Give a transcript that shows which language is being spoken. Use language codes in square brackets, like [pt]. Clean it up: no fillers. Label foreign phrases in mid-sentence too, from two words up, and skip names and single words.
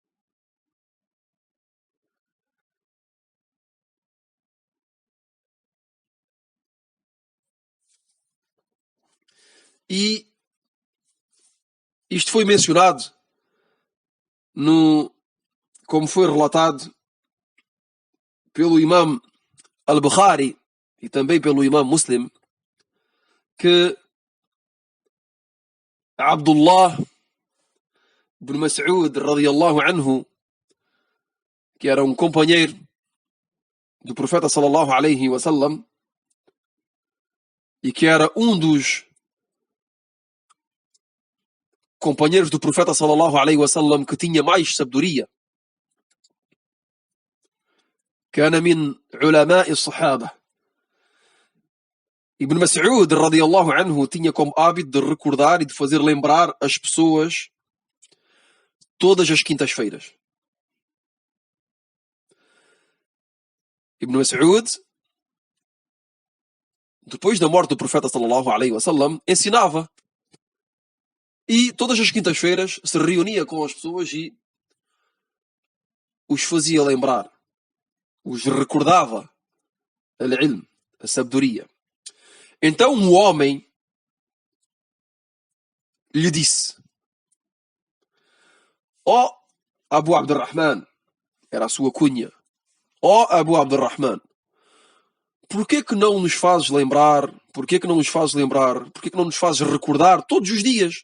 [pt] E isto foi mencionado como foi relatado pelo Imam Al-Bukhari e também pelo Imam Muslim, que [ar] عبد الله بن مسعود رضي الله عنه, [pt] que era um companheiro do profeta [ar] صلى الله عليه وسلم [pt] e que era um dos companheiros do profeta [ar] صلى الله عليه وسلم [pt] que tinha mais sabedoria, [ar] كان من علماء الصحابة. [pt] Ibn Mas'ud [ar] رضي الله عنه [pt] tinha como hábito de recordar e de fazer lembrar as pessoas todas as quintas-feiras. Ibn Mas'ud, depois da morte do profeta [ar] صلى الله عليه وسلم, [pt] ensinava. E todas as quintas-feiras se reunia com as pessoas e os fazia lembrar, os recordava al-ilm, a sabedoria. Então um homem lhe disse: ó Abu Abdurrahman, era a sua cunha, ó Abu Abdurrahman, porquê que não nos fazes lembrar, porquê que não nos fazes recordar todos os dias?